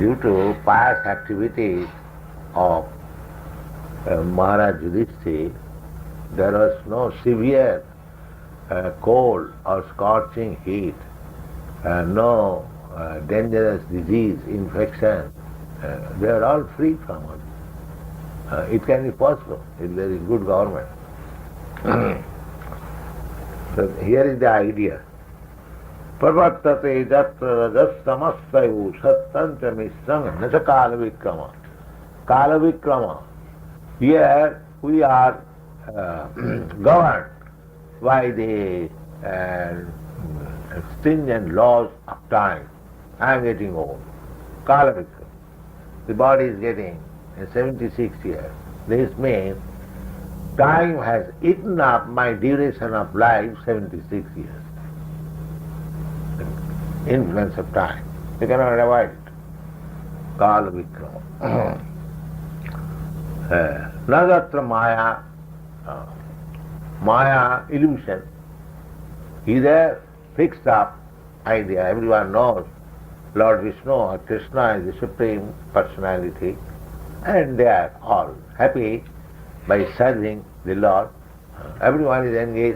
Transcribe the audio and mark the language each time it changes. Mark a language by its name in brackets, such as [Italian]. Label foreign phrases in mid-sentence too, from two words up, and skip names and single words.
[English] Due to past activities of Maharaj Yudhishthira, there was no severe cold or scorching heat, no dangerous disease, infection. They are all free from it. It can be possible if there is good government. So here is the idea. [Sanskrit] प्रवर्तते यत्र रजस्तमस्तयु सत्त्वं मिश्रं न च काल-विक्रमः. काल-विक्रमः. [English] Here we are governed by the stringent laws of time. I am getting old. [Sanskrit] काल-विक्रमः. [English] The body is getting 76 years. This means time has eaten up my duration of life, 76 years. Influence of time. You cannot avoid it. [Sanskrit] काल-विक्रमः। नगत्र माया. [English] Māyā, illusion, is a fixed up idea. Everyone knows Lord Vishnu or Krishna is the Supreme Personality, and they are all happy by serving the Lord. Everyone is engaged.